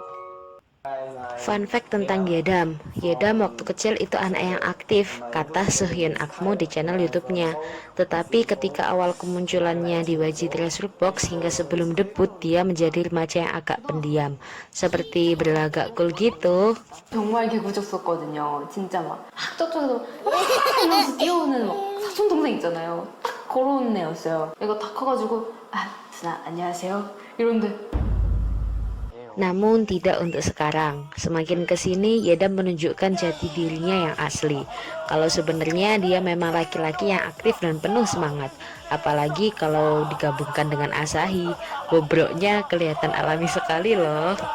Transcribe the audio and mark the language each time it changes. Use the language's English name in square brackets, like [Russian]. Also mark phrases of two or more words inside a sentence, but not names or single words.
[English] Fun fact [Indonesian] tentang Yedam. Yedam waktu kecil itu anak yang aktif, kata Sehyun Akmo di channel YouTube-nya. Tetapi ketika awal kemunculannya di YG Treasure Box hingga sebelum debut, dia menjadi remaja yang agak pendiam, seperti berlagak cool gitu. [Korean] 정말 개구졌었거든요. 진짜 막 저쪽에서 이러면서 뛰어오는 막 사촌 동생 있잖아요. 딱 걸어오는 애였어요. 얘가 다 커가지고 누나 안녕하세요 이런데. [Indonesian] Namun tidak untuk sekarang. Semakin kesini Yedam menunjukkan jati dirinya yang asli. Kalau sebenarnya dia memang laki-laki yang aktif dan penuh semangat. Apalagi kalau digabungkan dengan Asahi, bobroknya kelihatan alami sekali loh.